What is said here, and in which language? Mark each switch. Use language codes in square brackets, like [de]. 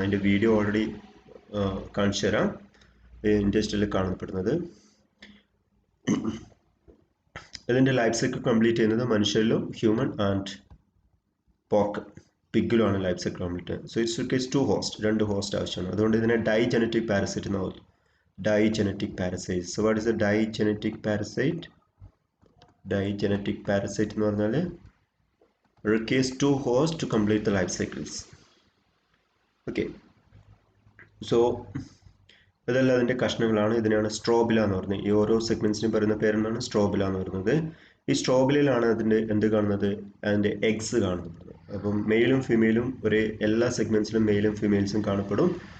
[ml] അതിൻ്റെ video already കാണിച്ചു തരാം. ഇൻഡസ്ട്രിയിൽ കാണപ്പെടുന്നത് ഇതിൻ്റെ ലൈഫ് സൈക്കിൾ കംപ്ലീറ്റ് ചെയ്യുന്നത് മനുഷ്യരിലും human and pork പിഗിലുമാണ് life cycle complete. [en] so it's requires 2 hosts, [ml] 2 host ആവശ്യമാണ്. അതുകൊണ്ട് ഇതിനെ ഡൈജനറ്റിക് പാരസൈറ്റ് എന്ന് പറയും. [en] Digenetic parasite. So what is a digenetic parasite? [ml] Digenetic parasite എന്ന് പറഞ്ഞാൽ [en] requires 2 hosts to complete the life cycles. Okay. [ml] So ഇതെല്ലാം അതിൻ്റെ കഷ്ണങ്ങളാണ്. ഇതിനാണ് സ്ട്രോബില എന്ന് പറയുന്നത്. ഈ ഓരോ സെഗ്മെൻറ്റ്സിനും പറയുന്ന പേരെന്നാണ് സ്ട്രോബില എന്ന് പറയുന്നത്. ഈ സ്ട്രോബിലയിലാണ് അതിൻ്റെ എന്ത് കാണുന്നത്? അതിൻ്റെ എഗ്സ് കാണുന്നത്. അപ്പം മെയിലും ഫീമെയിലും എല്ലാ സെഗ്മെൻറ്റ്സിലും മെയിലും ഫീമെയിൽസും കാണപ്പെടും.